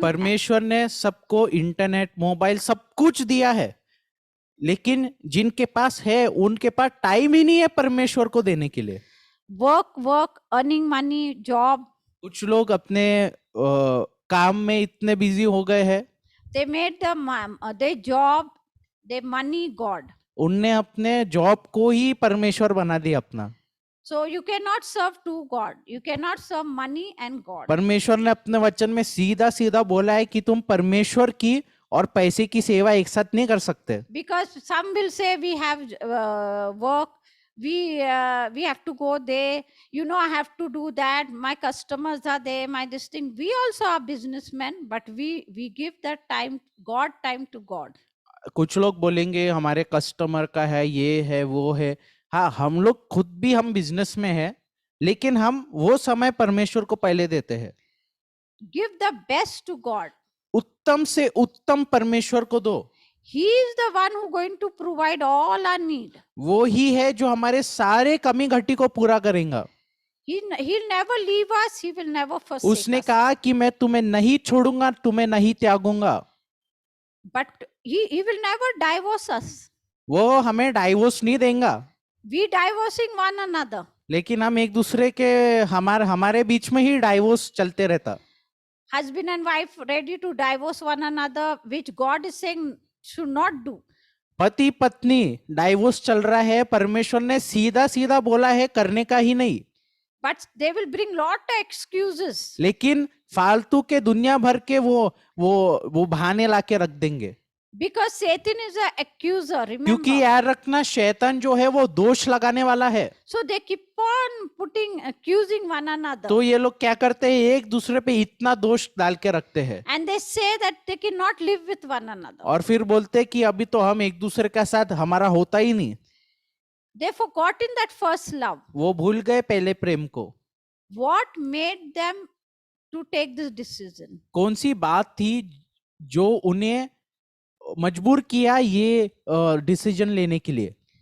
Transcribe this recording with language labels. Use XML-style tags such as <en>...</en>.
<hi>परमेश्वर ने सबको इंटरनेट, मोबाइल सब कुछ दिया है, लेकिन जिनके पास है उनके पास टाइम ही नहीं है परमेश्वर को देने के लिए।</hi> <en>Work, earning money, job.</en> <hi>कुछ लोग अपने काम में इतने बिजी हो गए हैं,</hi> <en>They made their job, their money God.</en> <hi>उनने अपने जॉब को ही परमेश्वर बना दिया अपना।</hi> <en>So you cannot serve two God. You cannot serve money and God.</en> <hi>परमेश्वर ने अपने वचन में सीधा सीधा बोला है कि तुम परमेश्वर की और पैसे की सेवा एक साथ नहीं कर सकते।</hi> <en>Because some will say we have work, we have to go there. You know, I have to do that. My customers are there. My this thing. We also are businessmen, but we give that time to God.</en> <hi>कुछ लोग बोलेंगे हमारे customer का है, ये है, वो है। हाँ, हम लोग खुद भी हम बिजनेस में है, लेकिन हम वो समय परमेश्वर को पहले देते हैं।</hi> <en>Give the best to God.</en> <hi>उत्तम से उत्तम परमेश्वर को दो।</hi> <en>He is the one who going to provide all our need.</en> <hi>वो ही है जो हमारे सारे कमी घटी को पूरा करेगा।</hi> <en>He'll never leave us. He will never forsake us.</en> <hi>उसने कहा कि मैं तुम्हें नहीं छोड़ूंगा, तुम्हें नहीं त्यागूंगा।</hi> <en>But he will never divorce us.</en> <hi>वो हमें डाइवोर्स नहीं देगा।</hi> <en>We divorcing one another.</en> <hi>लेकिन हम एक दूसरे के हमारे बीच में ही डाइवोर्स चलते रहता।</hi> <en>Husband and wife ready to divorce one another, which God is saying should not do.</en> <hi>पति पत्नी डाइवोर्स चल रहा है, परमेश्वर ने सीधा सीधा बोला है करने का ही नहीं।</hi> <en>But they will bring lot of excuses.</en> <hi>लेकिन फालतू के दुनिया भर के वो बहाने लाके रख देंगे।</hi> <en>Because Satan is an accuser, remember.</en> <hi>क्योंकि याद रखना, शैतान जो है वो दोष लगाने वाला है।</hi> <en>So they keep on accusing one another.</en> <hi>तो ये लोग क्या करते हैं, एक दूसरे पे इतना दोष डाल के रखते हैं।</hi> <en>And they say that they cannot live with one another.</en> <hi>और फिर बोलते हैं कि अभी तो हम एक दूसरे के साथ हमारा होता ही नहीं।</hi> <en>They forgotten that first love.</en> <hi>वो भूल गए पहले प्रेम को।</hi> <en>What made them to take this decision?</en> <hi>कौन सी बात थी जो उन्हें मजबूर किया ये डिसीजन लेने के लिए?</hi>